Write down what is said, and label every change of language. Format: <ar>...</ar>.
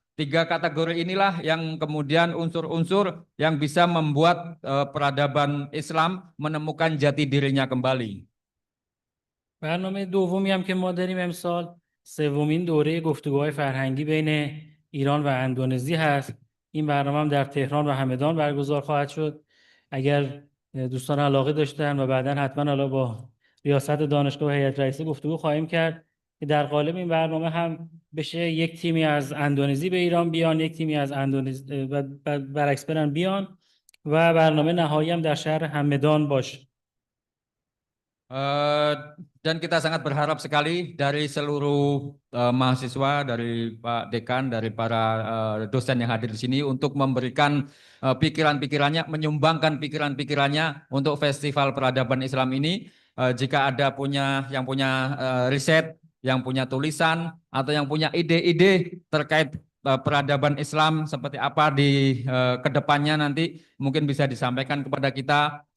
<id>Tiga kategori inilah yang kemudian unsur-unsur yang bisa membuat peradaban Islam menemukan jati dirinya kembali.</id> <fa>برنامه دومی هم که ما داریم امسال سومین دوره گفتگوهای فرهنگی بین ایران و اندونزی هست. این برنامه هم در تهران و همدان برگزار خواهد شد. اگر دوستان علاقه داشتن و بعدا حتما حالا با ریاست دانشگاه و هیئت رئیسه گفتگو خواهیم کرد که در قالب این برنامه هم بشه یک تیمی از اندونزی به ایران بیان، یک تیمی از اندونزی و برعکس برن بیان و برنامه نهایی هم در شهر همدان باشه.</fa> <id>Dan kita sangat berharap sekali dari seluruh mahasiswa, dari Pak Dekan, dari para dosen yang hadir di sini untuk memberikan pikiran-pikirannya, menyumbangkan pikiran-pikirannya untuk Festival Peradaban Islam ini. Jika ada yang punya riset, yang punya tulisan, atau yang punya ide-ide terkait peradaban Islam seperti apa di kedepannya nanti mungkin bisa disampaikan kepada kita.</id>